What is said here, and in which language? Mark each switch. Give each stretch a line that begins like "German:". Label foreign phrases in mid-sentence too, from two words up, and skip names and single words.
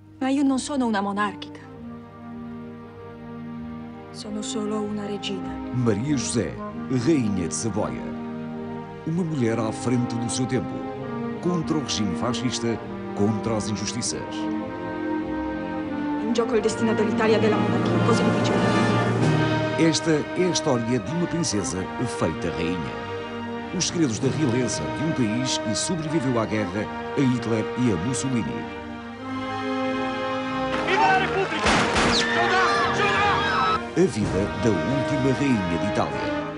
Italian: io non sono una monarchica. Sono solo una regina.
Portuguese: Maria José, Rainha de Saboia. Uma mulher à frente do seu tempo. Contra o regime fascista, contra as injustiças.
Italian: In gioco il destino dell'Italia e della monarchia, così mi dice.
Portuguese: Esta é a história de uma princesa feita rainha. Os segredos da realeza de um país que sobreviveu à guerra, a Hitler e a Mussolini. A vida da última rainha de Itália.